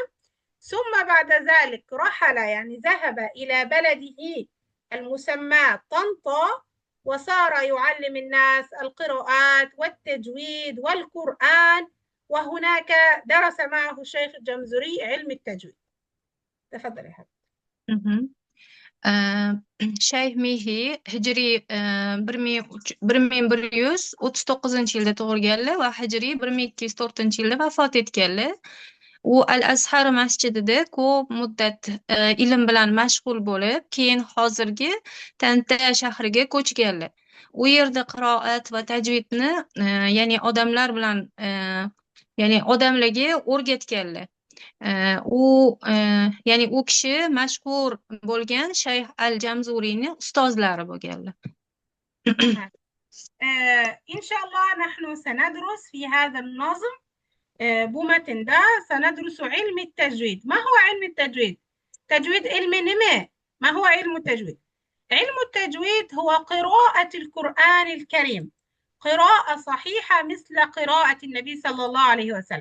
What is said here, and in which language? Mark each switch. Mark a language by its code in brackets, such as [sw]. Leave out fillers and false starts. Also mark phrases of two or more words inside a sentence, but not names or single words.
[ar] ثم بعد ذلك رحل، يعني ذهب إلى بلده المسمى طنطا، وصار يعلم الناس القراءات والتجويد والقرآن، وهناك درس معه الشيخ الجمزوري علم التجويد. تفضل يا حبيبي. [uz] Shayx Mihi hijriy 1139-yilda tug'ilganlar va hijriy 1204-yilda vafot etganlar. U Al-Azhar masjidida ko'p muddat ilm bilan mashg'ul bo'lib, keyin hozirgi Tanta shahriga ko'chganlar. U yerda qiroat va tajvidni ya'ni odamlar bilan ya'ni odamlarga o'rgatganlar. Ya'ni u kishi mashhur bo'lgan Shayx al-Jamzuriyni ustozlari bo'lganlar. [ar] إن شاء الله نحن سندرس في هذا النظم بمتن ده سندرس علم التجويد. ما هو علم التجويد؟ تجويد علم نما. ما هو علم التجويد؟ علم التجويد هو قراءة القرآن الكريم قراءة صحيحة مثل قراءة النبي صلى الله عليه وسلم.